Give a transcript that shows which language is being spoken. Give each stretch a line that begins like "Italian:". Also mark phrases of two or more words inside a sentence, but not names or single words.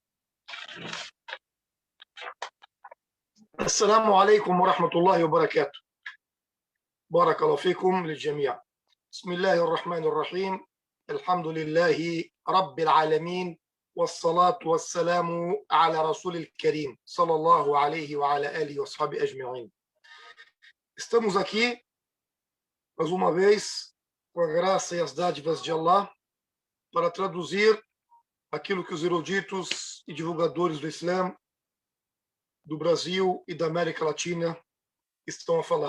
Arabic: السلام عليكم ورحمة الله وبركاته. بارك الله فيكم للجميع. بسم الله الرحمن الرحيم. الحمد لله رب العالمين، والصلاة والسلام على رسول الكريم صلى الله عليه وعلى آله وصحبه أجمعين.
Portuguese: Estamos aqui mais uma vez com a graça e as dádivas de Allah para traduzir aquilo que os eruditos e divulgadores do Islã do Brasil e da América Latina estão a falar.